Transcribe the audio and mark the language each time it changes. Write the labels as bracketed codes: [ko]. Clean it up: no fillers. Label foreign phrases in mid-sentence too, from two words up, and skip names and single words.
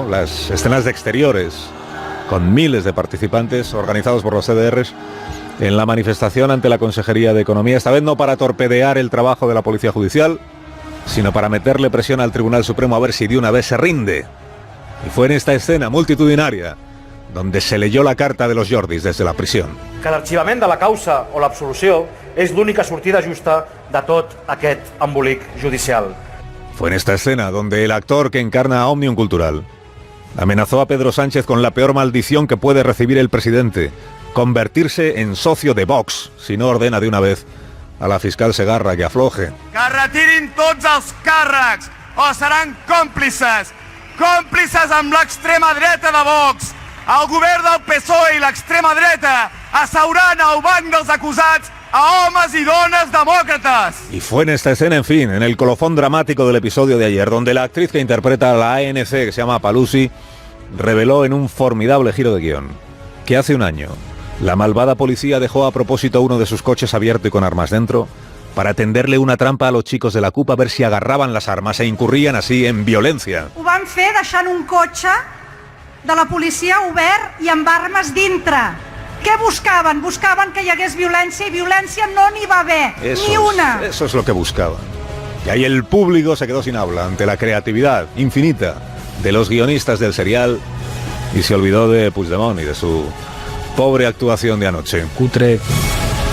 [es] Las escenas de exteriores, con miles de participantes organizados por los CDRs en la manifestación ante la Consejería de Economía, esta vez no para torpedear el trabajo de la Policía Judicial, sino para meterle presión al Tribunal Supremo a ver si de una vez se rinde. Y fue en esta escena multitudinaria donde se leyó la carta de los Jordis desde la prisión. [ca] Que l'arxivament de la causa o l'absolució és l'única sortida justa de tot aquest embolic judicial. [es] Fue en esta escena donde el actor que encarna a Òmnium Cultural amenazó a Pedro Sánchez con la peor maldición que puede recibir el presidente, convertirse en socio de Vox, si no ordena de una vez a la fiscal Segarra que afloje. [ca] Que retirin tots els càrrecs o seran còmplices amb l'extrema dreta de Vox. El govern del PSOE i l'extrema dreta asseuran al banc dels acusats a homes y dones demócratas. [es] Y fue en esta escena, en fin, en el colofón dramático del episodio de ayer, donde la actriz que interpreta a la ANC, que se llama Palusi, reveló en un formidable giro de guión que hace un año la malvada policía dejó a propósito uno de sus coches abierto y con armas dentro para tenderle una trampa a los chicos de la CUP a ver si agarraban las armas e incurrían así en violencia. [ca] Ho van fer deixant un cotxe de la policia obert i amb armes dintre. Què buscaven? Buscaven que hi hagués violència i violència no n'hi va haver, ni una. [es] Eso es lo que buscaban. Y ahí el público se quedó sin habla ante la creatividad infinita de los guionistas del serial y se olvidó de Puigdemont y de su pobre actuación de anoche. Cutre.